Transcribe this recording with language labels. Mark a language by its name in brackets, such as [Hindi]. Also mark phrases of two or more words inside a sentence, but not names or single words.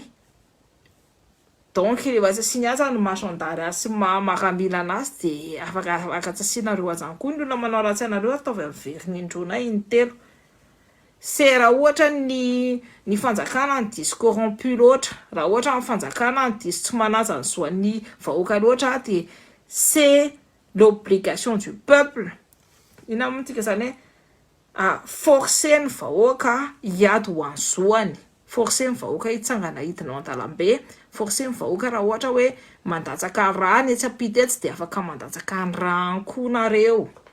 [Malagasy] Donc rehefa tsy asiny aja ny masondary sy maramila anazy de afaka tsy asinareo aja koa ny olona manao ratsy anareo ataovy amin'ny veriny indrona intelo. Se raha ohatra ny fanjakana ny diso corrompu loatra, raha ohatra ny fanjakana ny diso tsy manaja ny zoan'ny vahoaka loatra [French] de c'est l'obligation du peuple. [Malagasy] Ina moa tika zany forcer ny vahoaka hiady ho an'ny zoany, forcer ny vahoaka hitsangana hidina ao an-dalambe, forcer ny vahoaka raha ohatra hoe mandatsaka rano etsy ampita etsy de afaka mandatsaka ny rano koa nareo.